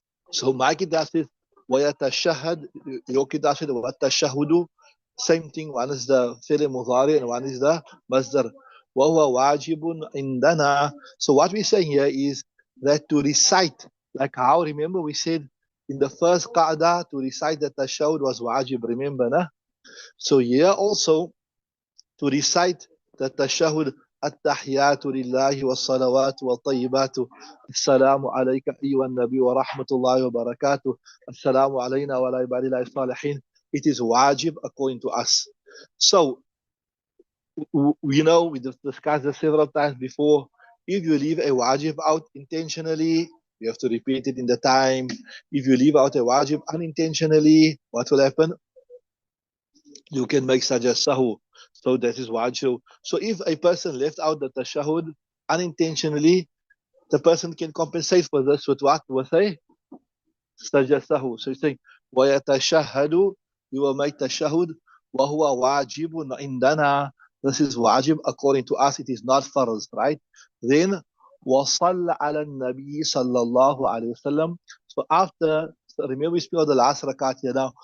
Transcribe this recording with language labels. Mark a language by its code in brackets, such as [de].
[en] So my kitab says وَيَتَشَهَّدْ, your kitab says وَالتَشَهُدُ, same thing, one is the fi'l mudhari and one is the masdar. [ar] وَهُوَ وَاجِبٌ عِنْدَنَا. [en] So what we're saying here is that to recite, like how, remember we said in the first qa'dah, to recite the tashahud was wajib, remember, nah? So here also, to recite the tashahud, [ar] التحيات لله والصلوات والطيبات السلام عليك أيها النبي ورحمة الله وبركاته السلام علينا وعلى عباد الله الصالحين. [en] It is wajib according to us. So we know, we discussed this several times before, if you leave a wajib out intentionally, you have to repeat it in the time. If you leave out a wajib unintentionally, what will happen? You can make sajda sahu. So that is wajib. So if a person left out the tashahud unintentionally, the person can compensate for this with what? With a sajda sahu. So he's saying, وَيَتَشَهَّدُ, you will make tashahud, [ar] وَهُوَ وَاجِبٌ عِنْدَنَا, [en] this is wajib according to us, it is not farz, right? [ar] Then وَصَلَّ عَلَى النَّبِيِّ صَلَّى اللَّهُ عَلَيْهِ وسلم. [en] So after, so remember we speak of the last rakat here now.